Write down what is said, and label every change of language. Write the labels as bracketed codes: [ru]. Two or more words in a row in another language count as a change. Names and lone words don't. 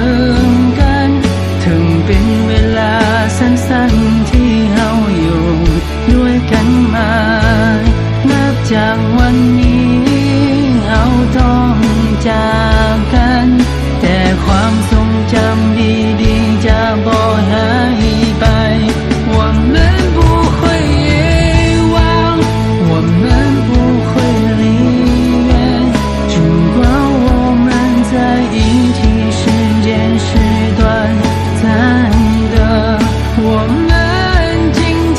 [tts] มกันถึงเป็นเวลาสั้นๆที่เฮาอยู่ด้วยกันมานับจากวันนี้เฮาต้องจาก กันแต่ความทรงจำดีๆจะบ่หายไป [zh] 我们不会遗忘我们不会离远尽管我们在一起时间是短暂的我们今天